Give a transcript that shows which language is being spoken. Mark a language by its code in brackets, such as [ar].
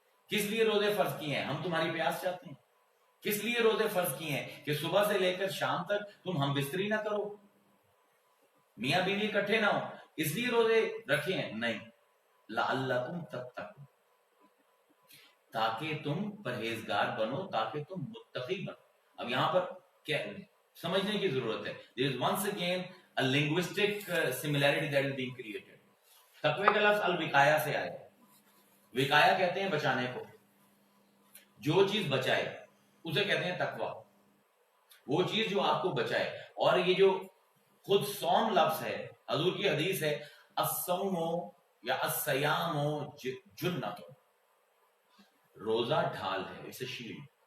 [ur] کس لیے روزے فرض کیے ہیں؟ ہم تمہاری پیاس چاہتے ہیں. کس لیے روزے فرض کیے ہیں؟ کہ صبح سے لے کر شام تک تم ہم بستری نہ کرو، میاں بیوی اکٹھے نہ ہو، اس لیے روزے رکھے ہیں؟ نہیں، [ar] لعلکم تتقون، [ur] تاکہ تم پرہیزگار بنو، تاکہ تم متقی بنو. اب یہاں پر کیا سمجھنے کی ضرورت ہے. [en] There is once again a linguistic similarity that is being created. [ur] تقوی کا لفظ الوقایا سے آیا ہے. وقایا کہتے ہیں بچانے کو، جو چیز بچائے اسے کہتے ہیں تقوی، وہ چیز جو آپ کو بچائے. اور یہ جو خود صوم لفظ ہے، حضور کی حدیث ہے [ar] الصوم یا الصیام جنۃ، [ur] روزہ ڈھال ہے، اسے شیلڈ.